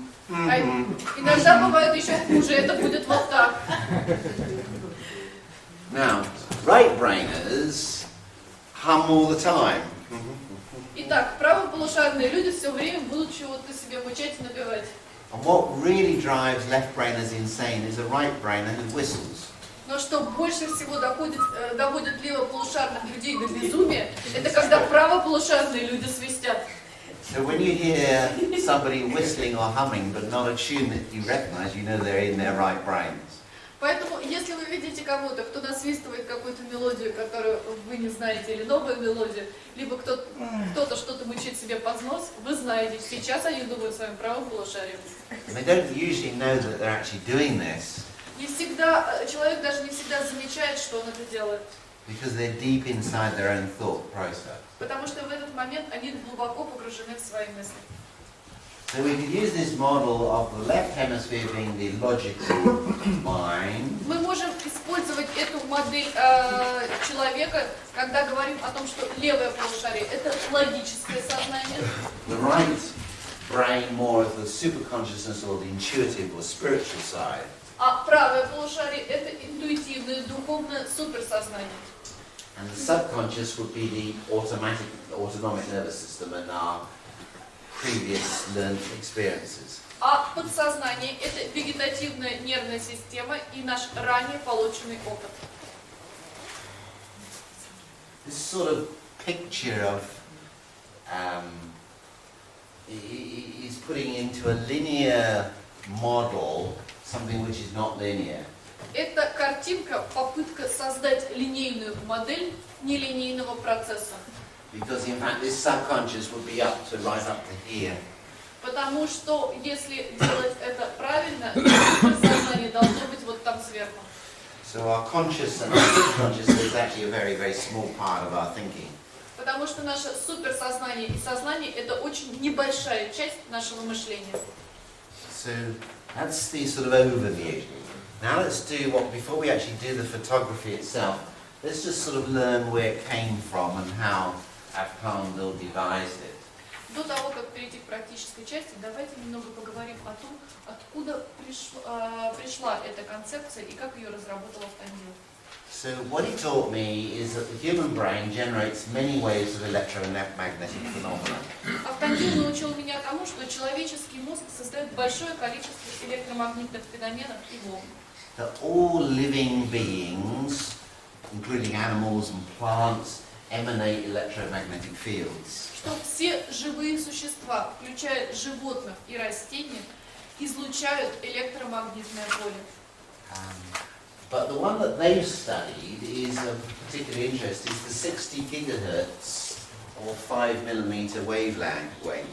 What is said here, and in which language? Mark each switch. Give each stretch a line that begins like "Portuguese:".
Russian: А иногда бывает еще хуже, это будет вот так.
English: Now, right-brainers hum all the time.
Russian: Итак, правополушарные люди все время будут чего-то себе мычать и напевать.
English: And what really drives left-brainers insane is a right-brainer who whistles.
Russian: Но что больше всего доводит левополушарных людей до безумия, это когда правополушарные люди свистят.
English: So when you hear somebody whistling or humming but not a tune that you recognize, you know they're in their right brains.
Russian: Поэтому, если вы видите кого-то, кто насвистывает какую-то мелодию, которую вы не знаете, или новую мелодию, либо кто-то что-то мычит себе под нос, вы знаете, сейчас они думают своим правым полушарием.
English: And they don't usually know that they're actually doing this
Russian: Не всегда, человек даже не всегда замечает, что он это делает.
English: because they're deep inside their own thought process.
Russian: Потому что в этот момент они глубоко погружены в свои мысли.
English: So we could use this model of the left hemisphere being the logical mind,
Russian: Мы можем использовать эту модель человека, когда говорим о том, что левое полушарие – это логическое сознание,
English: the right brain more of the superconsciousness or the intuitive or spiritual side.
Russian: а правое полушарие – это интуитивное, духовное суперсознание.
English: And the subconscious would be the autonomic nervous system and our previous learned experiences.
Russian: А подсознание – это вегетативная нервная система и наш ранее полученный опыт.
English: This sort of picture of is putting into a linear model something which is not linear.
Russian: Это картинка, попытка создать линейную модель нелинейного процесса.
English: Because in fact this subconscious would be up to right up to here.
Russian: Потому что если делать это правильно, сознание должно быть вот там сверху.
English: So our conscious and our subconscious is actually a very, very small part of our thinking.
Russian: Потому что наше суперсознание и сознание – это очень небольшая часть нашего мышления.
English: So that's the sort of overview. Now let's do what, before we actually do the photography itself, let's just sort of learn where it came from and how Arkhandel devised it.
Russian: До того, как перейти к практической части, давайте немного поговорим о том, откуда пришла эта концепция и как ее разработал Автандил.
English: So what he taught me is that the human brain generates many waves of electromagnetic phenomena.
Russian: Автандил научил меня тому, что человеческий мозг создает большое количество электромагнитных феноменов и волн.
English: That all living beings, including animals and plants, emanate electromagnetic fields.
Russian: Что все живые существа, включая животных и растения, излучают электромагнитное поле.
English: But the one that they've studied is of particular interest is the 60 gigahertz or 5 millimeter wavelength.